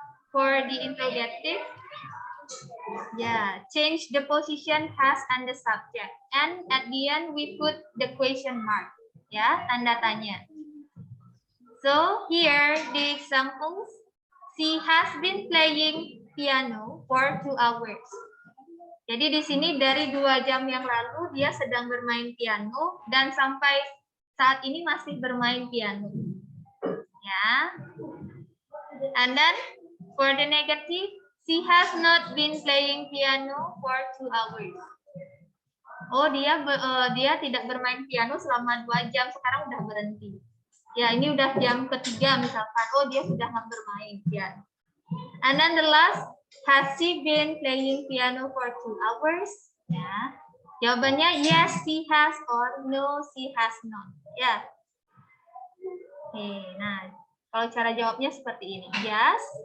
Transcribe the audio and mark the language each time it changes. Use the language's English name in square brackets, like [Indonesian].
[English] For the interrogative, yeah, change the position has and the subject. And at the end, we put the question mark. [Indonesian] Ya, tanda tanya. [English] So here the examples. She has been playing piano for 2 hours. [Indonesian] Jadi di sini dari 2 jam yang lalu dia sedang bermain piano dan sampai saat ini masih bermain piano. Ya. [English] And then for the negative, she has not been playing piano for 2 hours. [Indonesian] Oh, dia tidak bermain piano selama 2 jam, sekarang udah berhenti. Ya, ini udah jam ketiga misalkan. Oh, dia sudah nggak bermain piano. [English] And then the last, has she been playing piano for 2 hours? Ya. Jawabannya yes, she has or no, she has not. Ya. [Indonesian] Oke, nah, kalau cara jawabnya seperti ini. Yes.